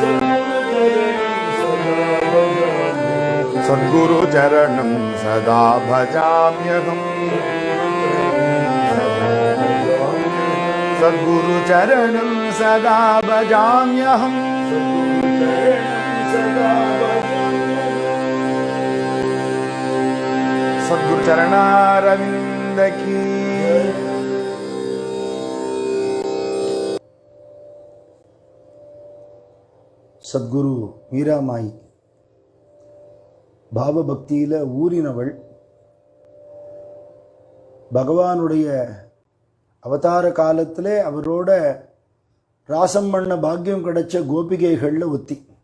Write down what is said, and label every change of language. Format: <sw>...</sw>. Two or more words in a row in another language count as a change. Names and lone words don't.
<sa>सद्गुरु चरणं सदा भजाम्यहं सद्गुरु चरणं सदा भजाम्यहं सद्गुरु चरणारविंद की</sa> <ta>சத்குரு மீராமாயி பாவபக்தியில் ஊறினவள். பகவானுடைய அவதார காலத்திலே அவரோட ராசம் பண்ண பாக்கியம் கிடைச்ச கோபிகைகளில் ஒத்தி.</ta>